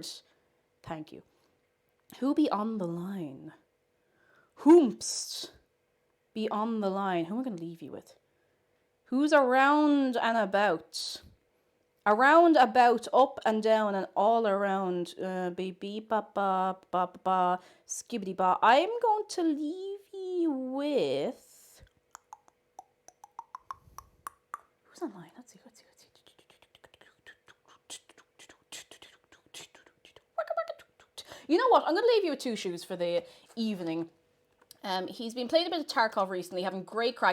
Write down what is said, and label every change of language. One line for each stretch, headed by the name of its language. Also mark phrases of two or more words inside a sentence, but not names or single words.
English: Thank you. Who be on the line? Whomst be on the line? Who am I going to leave you with? Who's around and about? Around, about, up and down and all around. Baby, ba ba ba ba, skibbity ba. I'm going to leave you with... Who's online? Let's see. You know what? I'm going to leave you with 2 shoes for the evening. He's been playing a bit of Tarkov recently, having great crack.